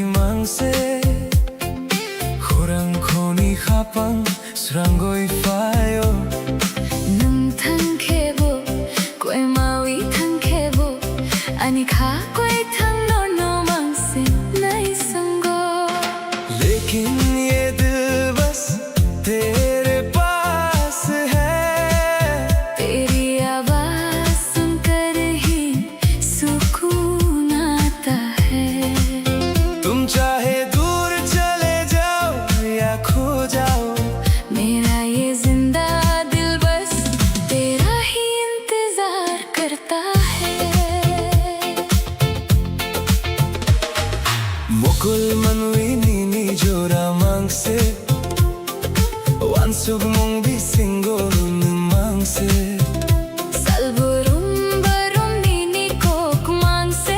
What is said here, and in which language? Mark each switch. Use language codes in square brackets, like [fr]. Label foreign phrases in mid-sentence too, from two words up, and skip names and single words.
[trp] mangse Khurang khoni khapang surangoi fayo Nung thang khebo koi mawi thang khebo ani kha koi thang no mang se nai sango [hi] लेकिन ये दिल बस तेरे पास है तेरी आवाज सुनकर ही सुकून आता है तुम चाहे दूर चले जाओ या खो जाओ मेरा ये जिंदा दिल बस तेरा ही इंतजार करता है [trp] Mokul manwi nini jora mangse Wansug mong bisingo nung mangse Salburum barum nini kok mang se